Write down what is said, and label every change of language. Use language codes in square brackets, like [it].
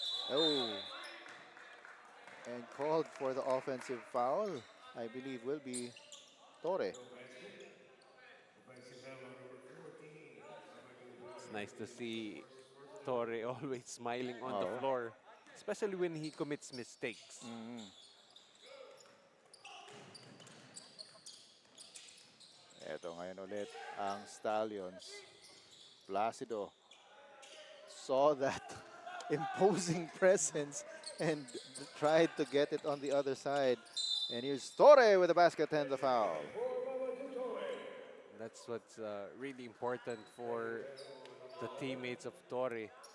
[en] Oh, and called for the offensive foul, I believe will be Torre. It's nice to see Torre always smiling on the floor, especially when he commits mistakes. [tl] Ito ngayon ulit ang Stallions. [en] Placido saw that imposing presence and tried to get it on the other side. And here's Torre with the basket and the foul. That's what's really important for the teammates of Torre.